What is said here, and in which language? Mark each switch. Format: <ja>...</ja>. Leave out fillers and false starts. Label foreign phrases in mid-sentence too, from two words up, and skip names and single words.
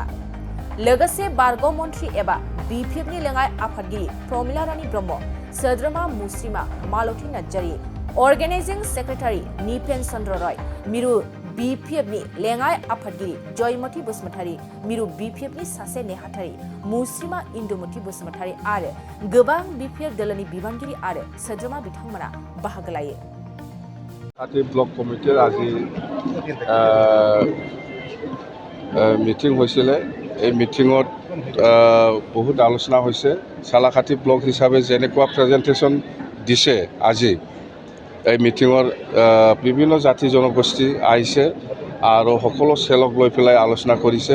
<brx>लोगोसे बारग' मन्थ्रि एबा BPFनि लेङाइ आफादगिरि प्रमिला रानी ब्रह्म, सोद्रोमा मुस्रिमा मालती नार्जारी,</brx> <en>organizing secretary</en> <brx>निपेन चन्द्र रय, मिरु BPFनि लेङाइ आफादगिरि जयमती बसुमतारी, मिरु BPFनि सासे नेहाथारि मुस्रिमा इन्दुमती बसुमतारी आरो गोबां BPF दोलोनि बिबानगिरि आरो सोद्रोमा बिथांमोना बाहागो लायो।</brx> <as>সালাকাটি ব্লক কমিটিৰ আজি মিটিং হৈছিলে। এই মিটিঙত বহুত আলোচনা হৈছে। সালাকাতি ব্লক হিচাপে যেনেকুৱা প্ৰেজেণ্টেশ্যন দিছে আজি এই মিটিঙৰ বিভিন্ন জাতি জনগোষ্ঠী আহিছে আৰু সকলো চেলক লৈ পেলাই আলোচনা কৰিছে।</as>